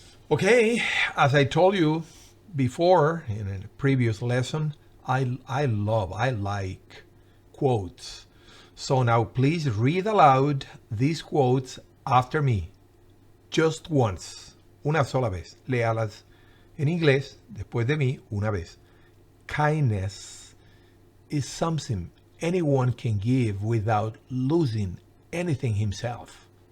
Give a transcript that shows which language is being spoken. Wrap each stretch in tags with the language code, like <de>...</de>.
<en>Okay, as I told you before in a previous lesson, I like quotes. So now please read aloud these quotes after me. Just once.</en> <es>Una sola vez. Léalas en inglés después de mí una vez.</es> <en>Kindness is something anyone can give without losing anything himself.</en>